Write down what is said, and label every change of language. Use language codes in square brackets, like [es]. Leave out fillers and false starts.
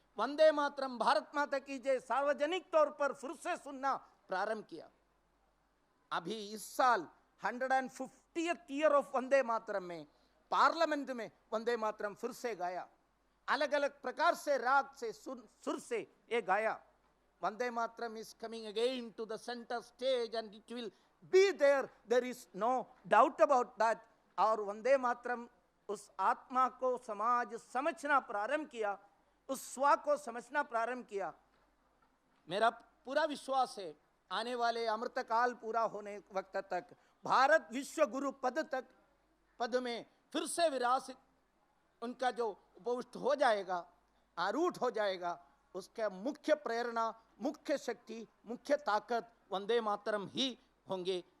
[hi] वंदे मातरम, भारत माता की जय, सार्वजनिक तौर पर फिर से सुनना प्रारंभ किया। अभी इस साल 150th year of Vande Mataram में पार्लियामेंट में वंदे मातरम फिर से गाया। अलग अलग प्रकार से राग से, सुर से ये गाया। [en] Vande Mataram is coming again to the center stage and it will be there. There is no doubt about that. [hi] और वंदे मातरम उस आत्मा को समाज समझना प्रारंभ किया, उस स्व को समझना प्रारंभ किया। मेरा पूरा विश्वास है आने वाले अमृतकाल पूरा होने वक्त तक भारत विश्व गुरु पद में फिर से विरासत उनका जो उपविष्ट हो जाएगा, आरूढ़ हो जाएगा, उसका मुख्य प्रेरणा, मुख्य शक्ति, मुख्य ताकत वंदे मातरम ही होंगे।